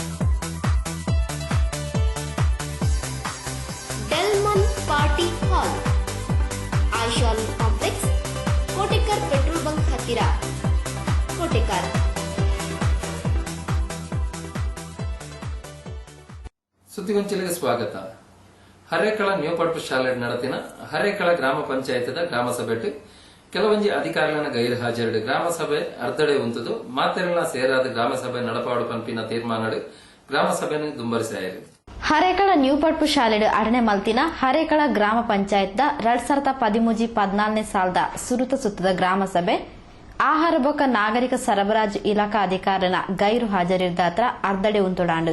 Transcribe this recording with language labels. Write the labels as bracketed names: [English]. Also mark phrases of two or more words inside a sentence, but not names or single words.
[Kannada] ಡೆಲ್ಮನ್ ಪಾರ್ಟಿ ಹಾಲ್, ಐಶಾಲ್ ಕಾಂಪ್ಲೆಕ್ಸ್, ಕೋಟೆಕಾರ್ [English] petrol bunk [Kannada] ಹತ್ತಿರ, ಕೋಟೆಕಾರ್. ಸುದ್ದಿಗೊಂಚಲಿಗೆ ಸ್ವಾಗತ. [Tulu] ಹರೇಕಳ ನ್ಯೂ ಪಡ್ಪು ಶಾಲೆ ನಡತಿನ ಹರೇಕಳ ಗ್ರಾಮ ಪಂಚಾಯತದ ಗ್ರಾಮ ಸಭೆಟ್ ಕೆಲವೊಂಜಿ ಅಧಿಕಾರಿಗಳ ಗೈರು ಹಾಜರು ಗ್ರಾಮ ಸಭೆ ಅರ್ಧಡೆ ಉಂತದು ಮಾತೆರಳ ಸೇರಾದ ಗ್ರಾಮ ಸಭೆ ನಡಪಾಡು ಪಂಪಿನ ತೀರ್ಮಾನ ಗ್ರಾಮ ಸಭೆಯನ್ನು ದುಂಬರಿಸಾಯರು. ಹರೇಕಳ ನ್ಯೂ ಪಡ್ಪು ಶಾಲೆ ಅಡನೆ ಮಲ್ತಿನ ಹರೇಕಳ ಗ್ರಾಮ ಪಂಚಾಯತ್ದ 2013-14 ಸಾಲದ ಸುರುತ ಸುತ್ತದ ಗ್ರಾಮ ಸಭೆ ಆಹಾರ ಬೊಕ್ಕ ನಾಗರಿಕ ಸರಬರಾಜು ಇಲಾಖಾ ಅಧಿಕಾರಿನ ಗೈರು ಹಾಜರಿದ್ದಾತ್ರ ಅರ್ಧಡೆ ಉಂತುಡಾಂಡು.